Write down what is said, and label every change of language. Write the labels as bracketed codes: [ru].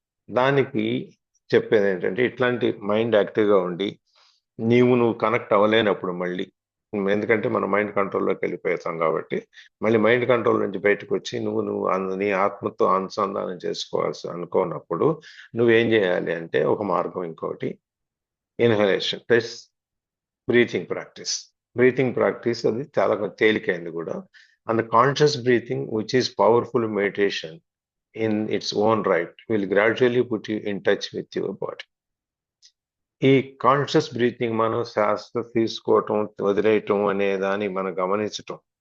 [te] దానికి చెప్పేది ఏంటంటే, ఇట్లాంటి మైండ్ యాక్టివ్గా ఉండి నువ్వు కనెక్ట్ అవ్వలేనప్పుడు మళ్ళీ, ఎందుకంటే మన మైండ్ కంట్రోల్లోకి వెళ్ళిపోతాం కాబట్టి, మళ్ళీ మైండ్ కంట్రోల్ నుంచి బయటకు వచ్చి నీ ఆత్మతో అనుసంధానం చేసుకోవాల్సి అనుకోనప్పుడు నువ్వేం చేయాలి అంటే, ఒక మార్గం ఇంకోటి, ఇన్హలేషన్ ప్లస్ బ్రీతింగ్ ప్రాక్టీస్ అది చాలా తేలికైంది కూడా. [en] And conscious breathing which is powerful meditation in its own right will gradually put you in touch with your body. [te] ఈ కాన్షియస్ బ్రీతింగ్, మనం శ్వాస తీసుకోవటం వదిలేయటం అనే దాన్ని మనం గమనించటం.